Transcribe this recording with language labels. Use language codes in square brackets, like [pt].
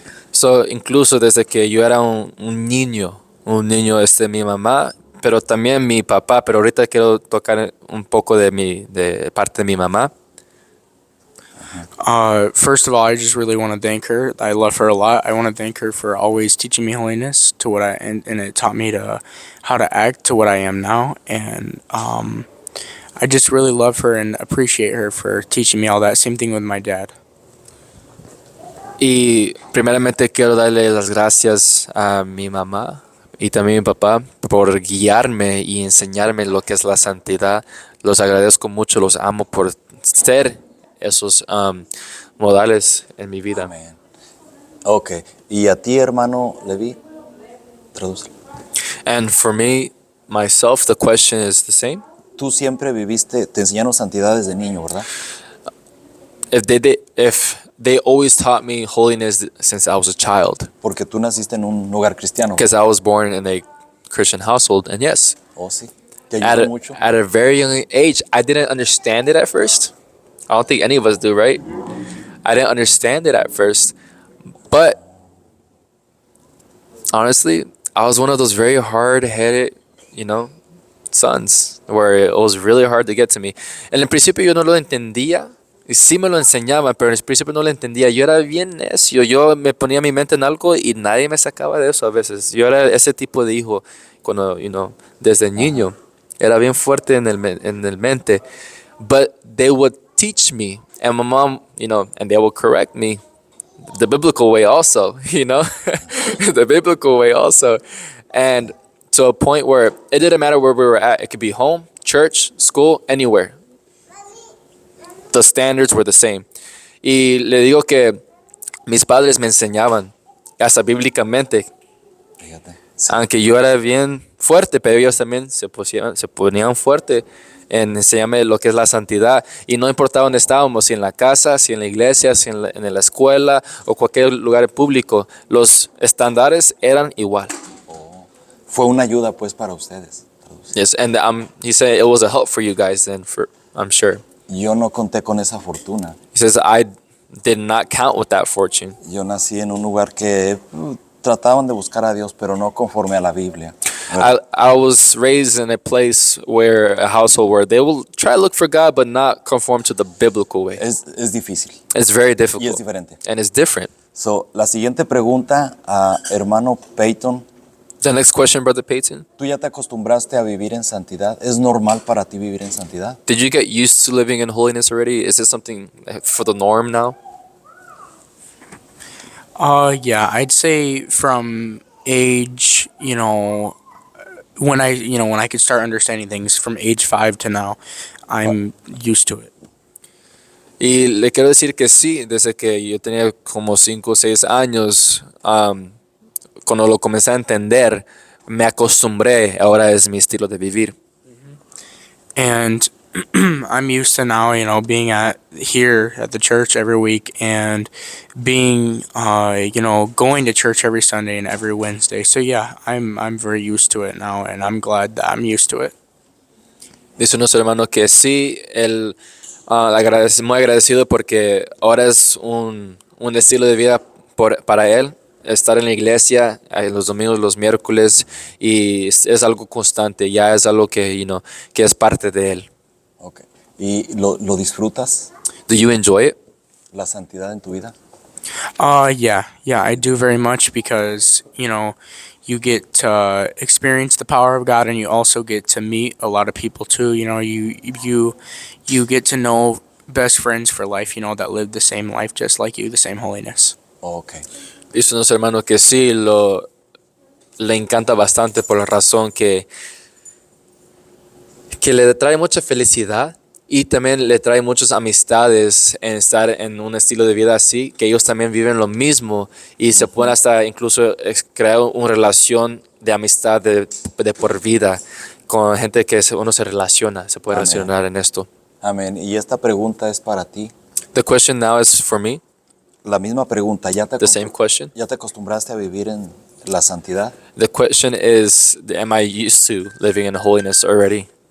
[es] So, incluso desde que yo era un niño mi mamá, pero también mi papá, pero ahorita quiero tocar un poco de parte de mi mamá. [en] First of all, I just really want to thank her. I love her a lot. I want to thank her for always teaching me holiness to what and it taught me to how to act to what I am now. And I just really love her and appreciate her for teaching me all that. Same thing with my dad. [es] Y primeramente quiero darle las gracias a mi mamá y también a mi papá por guiarme y enseñarme lo que es la santidad. Los agradezco mucho, los amo por ser esos modales en mi vida. Amén. Ok. ¿Y a ti, hermano Levi? Traduce. [en] And for me, myself, the question is the same. [es] Tú siempre viviste, te enseñaron santidad desde niño, ¿verdad? [en] If they always taught me holiness since I was a child, [es] Porque tú naciste en un hogar cristiano. [en] because I was born in a Christian household, and yes, [es] Oh, sí. ¿Te [en] at [es] ayudó a, mucho? [en] at a very young age, I didn't understand it at first. I don't think any of us do, right? I didn't understand it at first, but honestly, I was one of those very hard-headed, sons, where it was really hard to get to me. [es] En el principio yo no lo entendía, y sí me lo enseñaban, pero en el principio no lo entendía. Yo era bien necio, yo me ponía mi mente en algo y nadie me sacaba de eso a veces. Yo era ese tipo de hijo cuando, desde niño. Era bien fuerte en el mente. [en] But they would teach me, and my mom, and they would correct me the biblical way also, the biblical way also. And to a point where it didn't matter where we were at. It could be home, church, school, anywhere. The standards were the same. [es] Y le digo que mis padres me enseñaban, hasta bíblicamente, Fíjate. aunque yo era bien fuerte, pero ellos también se ponían fuerte en enseñarme lo que es la santidad. Y no importaba dónde estábamos, si en la casa, si en la iglesia, si en la escuela o cualquier lugar público, los estándares eran igual. Fue una ayuda, pues, para ustedes. [en] Yes, and he said it was a help for you guys then, I'm sure. [es] Yo no conté con esa fortuna. [en] He says, I did not count with that fortune. [es] Yo nací en un lugar que trataban de buscar a Dios, pero no conforme a la Biblia. [en] I was raised in a household where they will try to look for God, but not conform to the biblical way. [es] Es difícil [en] It's very [es] y es [en] difficult, [es] diferente. [en] and it's different. [es] So, la siguiente pregunta a hermano Peyton. [en] The next question, Brother Peyton. [es] ¿Tú ya te acostumbraste a vivir en santidad? ¿Es normal para ti vivir en santidad? [en] Did you get used to living in holiness already? Is this something for the norm now? Yeah, I'd say from age, when I could start understanding things from age 5 to now, I'm used to it. [es] Y le quiero decir que sí, desde que yo tenía como 5 o 6 años, cuando lo comencé a entender, me acostumbré, ahora es mi estilo de vivir. [en] And I'm used to now, being here at the church every week and being, going to church every Sunday and every Wednesday. So yeah, I'm very used to it now, and I'm glad that I'm used to it. [es] Dice nuestro hermano que sí, él muy agradecido porque ahora es un estilo de vida para él. Estar en la iglesia los domingos, los miércoles, y es algo constante, ya es algo que, que es parte de él. Okay. ¿Y lo disfrutas? [en] Do you enjoy it? [es] ¿La santidad en tu vida? [en] Yeah, I do very much because, you get to experience the power of God, and you also get to meet a lot of people too. You get to know best friends for life, that live the same life just like you, the same holiness. Okay. [es] Dice nuestro hermano que sí, le encanta bastante por la razón que le trae mucha felicidad y también le trae muchas amistades en estar en un estilo de vida así, que ellos también viven lo mismo y se pueden hasta incluso crear una relación de amistad de por vida con gente que uno se relaciona, se puede Amén. relacionar en esto. Amén. Y esta pregunta es para ti. [en] The question now is for me, [es] La misma pregunta. [en] the same question. [es] ¿Ya te acostumbraste a vivir en la santidad? [en] The question is, am I used to living in holiness already?